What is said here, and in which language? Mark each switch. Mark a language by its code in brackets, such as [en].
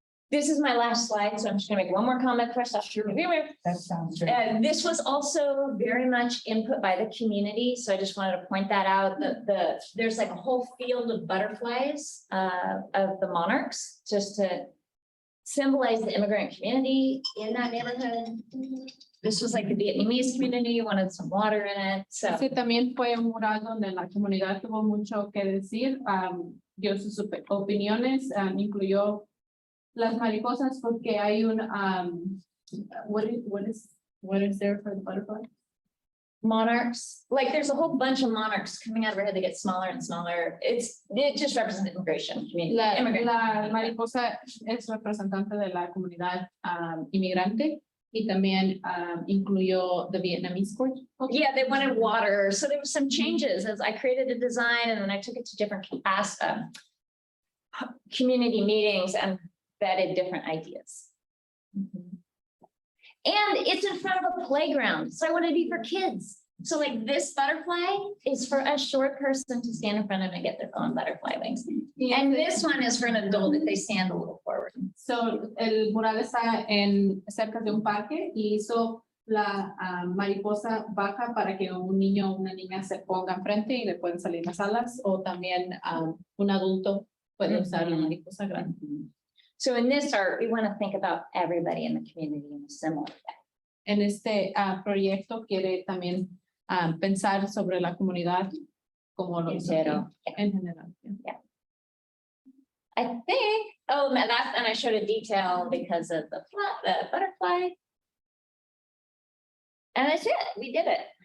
[en] This is my last slide, so I'm just gonna make one more comment first. I'll show you. That sounds great. And this was also very much input by the community, so I just wanted to point that out. There's like a whole field of butterflies of the monarchs, just to symbolize the immigrant community in that neighborhood. This was like the Vietnamese community, wanted some water in it, so. [es] Ese también fue un mural donde la comunidad tuvo mucho que decir, dio sus opiniones, incluyó las mariposas porque hay un, [en] what is there for the butterfly? Monarchs, like there's a whole bunch of monarchs coming out of our head. They get smaller and smaller. It just represents immigration community. [es] La mariposa es representante de la comunidad inmigrante y también incluyó [en] the Vietnamese culture. Yeah, they wanted water. So there were some changes as I created a design and then I took it to different community meetings and vetted different ideas. And it's in front of a playground. So I wanted to be for kids. So like this butterfly is for a short person to stand in front of and get their own butterfly wings. And this one is for an adult if they stand a little forward. [es] So el mural está cerca de un parque y hizo la mariposa baja para que un niño o una niña se ponga enfrente y le pueden salir las alas, o también un adulto puede usar la mariposa grande. [en] So in this art, we want to think about everybody in the community in a similar way. [es] En este proyecto quiere también pensar sobre la comunidad como lo Entero. en general. [en] I think, oh, and I showed a detail because of the butterfly. And that's it, we did it.